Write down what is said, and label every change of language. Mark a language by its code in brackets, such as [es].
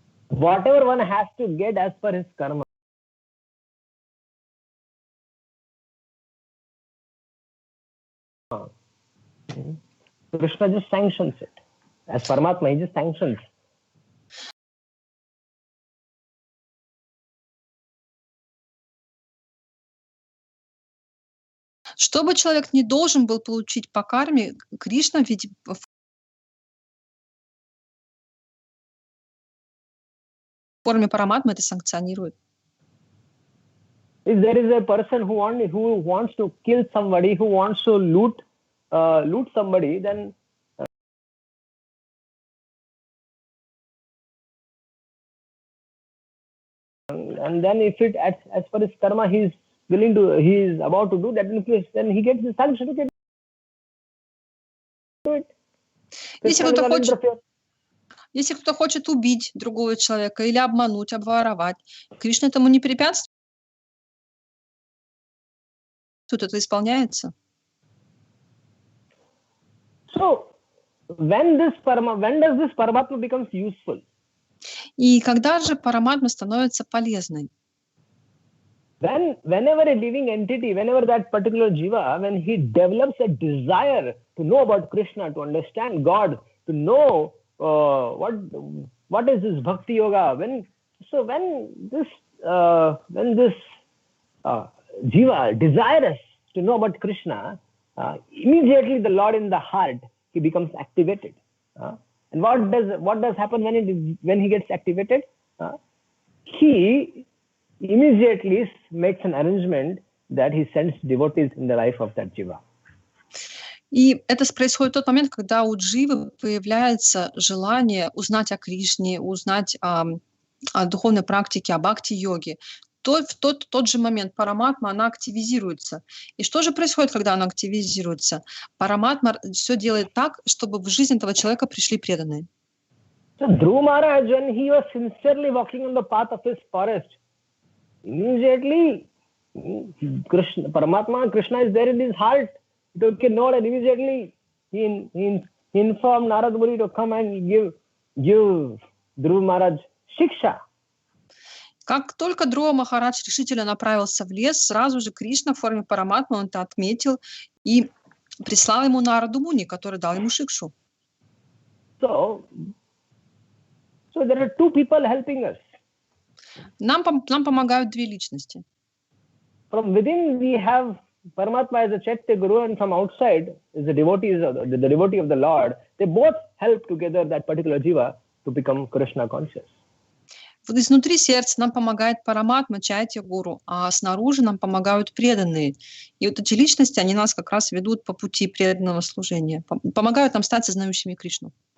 [en] Whatever one has to get as per his karma. Krishna just sanctions it. As Paramatma, he just sanctions. [ru] Что бы человек не должен был получить по карме, Кришна ведь в форме параматмы это санкционирует. [en] If there is a person who wants to kill somebody, who wants to loot somebody, then and then if it as per his karma he is about to do that, then he gets the sanction to get do it. [ru] Если кто-то хочет убить другого человека или обмануть, обворовать, Кришна этому не препятствует. Тут это исполняется. [en] So when does this Paramatma becomes useful? [ru] И когда же параматма становится полезной? [en] Whenever a living entity, whenever that particular jiva, when he develops a desire to know about Krishna, to understand God, to know what is this bhakti yoga, when this jiva desires to know about Krishna, immediately the Lord in the heart, he becomes activated. And what does happen when he gets activated? He immediately makes an arrangement that he sends devotees in the life of that jiva. [ru] И это происходит в тот момент, когда у дживы появляется желание узнать о Кришне, узнать о духовной практике, о бхакти-йоге. В тот же момент параматма, она активизируется. И что же происходит, когда она активизируется? Параматма все делает так, чтобы в жизнь этого человека пришли преданные. [en] So Dhruva Maharaj, when he was sincerely walking on the path of his forest, immediately Krishna is there in his heart. He took a note and immediately he informed Narad Muni to come and give Dhruva Maharaj shiksha. [ru] Как только Dhruva Махарадж решительно направился в лес, сразу же Кришна в форме параматмы, он это отметил и прислал ему Нараду Муни, который дал ему шикшу. [en] So there are two people helping us. [ru] Нам помогают две личности. [en] From within we have Paramatma as a Chaitya Guru, and from outside is the devotee of the Lord. They both help together that particular jiva to become Krishna conscious. [ru] Вот изнутри сердца нам помогает параматма, чайтя гуру, а снаружи нам помогают преданные. И вот эти личности, они нас как раз ведут по пути преданного служения, помогают нам стать сознающими Кришну.